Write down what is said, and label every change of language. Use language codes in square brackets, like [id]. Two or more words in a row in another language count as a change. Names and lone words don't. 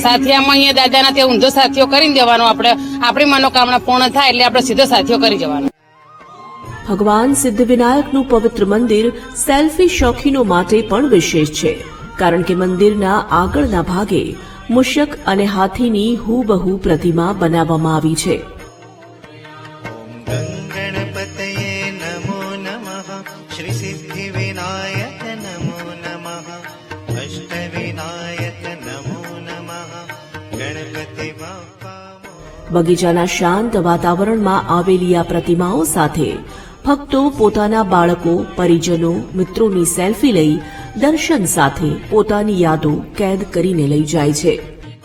[gu] સાથિયામાં અહીંયા દાદાના ત્યાં ઊંધો સાથીઓ કરી દેવાનો. આપણે આપણી મનોકામના પૂર્ણ થાય એટલે આપણે સીધો સાથીઓ કરી જવાનો. ભગવાન સિદ્ધિવિનાયકનું પવિત્ર મંદિર સેલ્ફી શોખીનો માટે પણ વિશેષ છે, કારણ કે મંદિરના આગળના ભાગે મૂષક અને હાથીની હૂબહુ પ્રતિમા બનાવવામાં આવી છે. [sa] गणपतये नमो नमः श्री सिद्धिविनायक नमो नमः अष्टविनायक नमो नमः [mr] गणपति बाप्पा मोरया. [gu] બગીચાના શાંત વાતાવરણમાં આવેલી આ પ્રતિમાઓ સાથે ભક્તો પોતાના બાળકો, પરિજનો, મિત્રોની સેલ્ફી લઈ દર્શન સાથે પોતાની યાદો કેદ કરીને લઈ જાય છે.